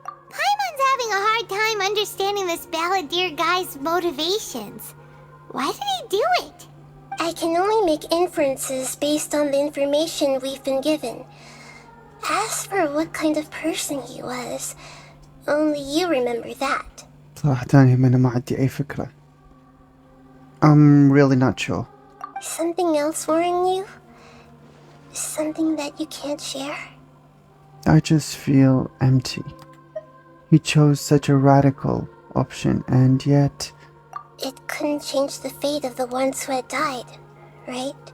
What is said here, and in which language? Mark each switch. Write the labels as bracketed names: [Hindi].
[English] Paimon's having a hard time understanding this Baladier guy's motivations. Why did he do it? I can only make inferences based on the information we've been given. As for what kind of person he was, only you remember that. [Arabic] صراحة أنا ما عندي أي فكرة. [English] I'm really not sure. Something else worrying you? Something that you can't share? I just feel empty. He chose such a radical option, and yet... It couldn't change the fate of the ones who had died, right?